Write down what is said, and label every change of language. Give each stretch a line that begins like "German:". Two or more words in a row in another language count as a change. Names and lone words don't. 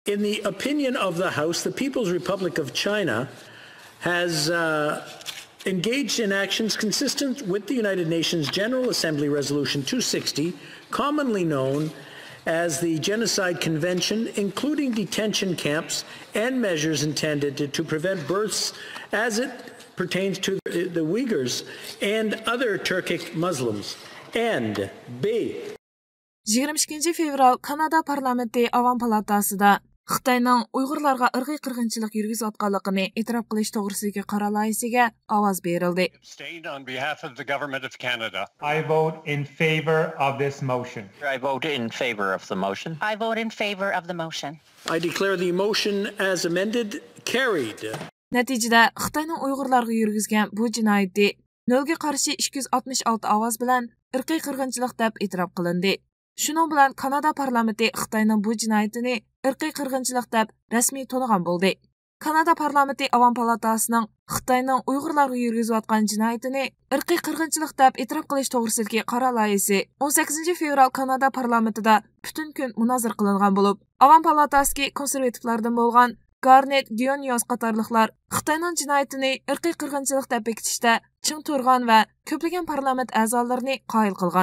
English: In the opinion of the House, the People's Republic of China has engaged in actions consistent with the United Nations General Assembly Resolution 260, commonly known as the Genocide Convention, including detention camps and measures intended to prevent births as it pertains to the Uyghurs and other Turkic Muslims. And B.
Uzbek: 22 fevral Kanada Pärlamenty Avam Palatasida Xitayning Uyg'urlarga irqiy qirg'inchilik yurgizayotganligini e'tirof qilish to'g'risidagi qaror loyihasiga ovoz berildi.
English: On behalf of the government of Canada, I vote in favor of this motion. I vote in favor of the motion. I vote in favor of the motion. I declare the motion as amended carried.
Uzbek: Natijada Xitayning Uyg'urlarga yurgizgan bu jinoyati nolga qarshi 266 ovoz bilan irqiy qirg'inchilik deb e'tirof qilindi. Shuning bilan Kanada parlamenti Xitayning bu jinoyatini irqiy qirg'inchilik deb rasmiy tونۇغان bo'ldi. Kanada parlamenti Avam palatasining Xitayning Uyg'urlarga yurgizayotgan jinoyatini irqiy qirg'inchilik deb e'tirof qilish to'g'risidagi qaror loyihasi 18 fevral Kanada parlamentida butun kun munozara qilingan bo'lib, Avam palatasiga konservativlardan bo'lgan Garnet Gionios qatorliqlar Xitayning jinoyatini irqiy qirg'inchilik deb bekitishda ching turgan va ko'plagan parlament a'zolarini qoyil qilgan.